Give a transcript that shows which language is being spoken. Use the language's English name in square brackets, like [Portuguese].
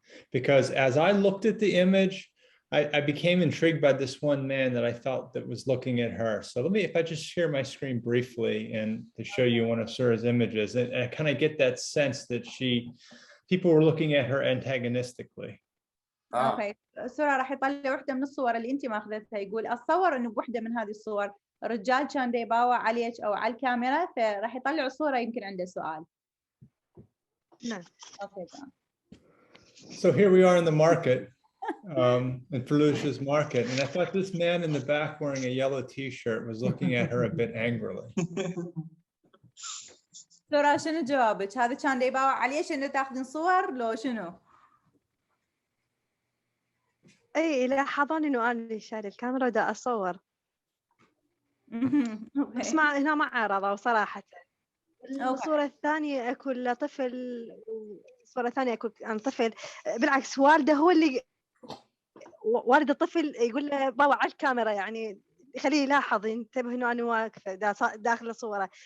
[English] Because as I looked at the image, I became intrigued by this one man that I felt that was looking at her. So if I just share my screen briefly and to show you one of Sura's images, and I kind of get that sense that people were looking at her antagonistically. [Arabic] اوكي سورة راح يطلع وحده من الصور اللي انت ماخذتها. يقول اتصور انه بوحده من هذه الصور الرجال كان يباوع عليك او على الكاميرا، فراح يطلعوا صورة يمكن عنده سؤال. نعم. اوكي تمام. [English] So here we are in the market, in Fallujah's market, and I thought this man in the back wearing a yellow T-shirt was looking at her a bit angrily. [Arabic] سورة شنو جوابك؟ هذا كان يباوع عليك انه تاخذين صور لو شنو؟ اي لاحظوني انه انا شايل الكاميرا ودا اصور. بس هنا ما عارضوا صراحه. الصوره الثانيه اكو طفل، والصوره الثانيه اكو طفل، بالعكس والده هو اللي والد الطفل يقول له بابا على الكاميرا، يعني يخليه يلاحظ ينتبه انه انا واقفه داخل الصوره.